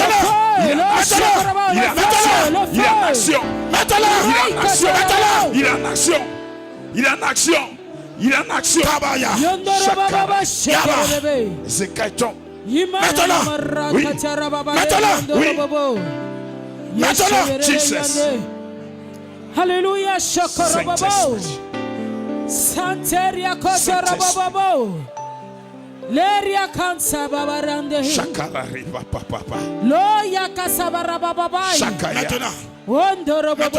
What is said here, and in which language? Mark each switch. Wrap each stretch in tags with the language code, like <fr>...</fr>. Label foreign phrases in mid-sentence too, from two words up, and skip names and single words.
<fr>Il est en nation. Il est en nation. Maintenant, il est en nation. Maintenant, il est en action. Il est en action. Il est en action. Tabaya. Zekaiton. Maintenant, oui. Maintenant, oui. Maintenant, Jesus. Alléluia, Shokorobabo. Santeria Kotorobabo. Leria Kansa Babarande. Shakara riba papa. Loya Kasabarababa. Shakaya. Wondorobabo.</fr>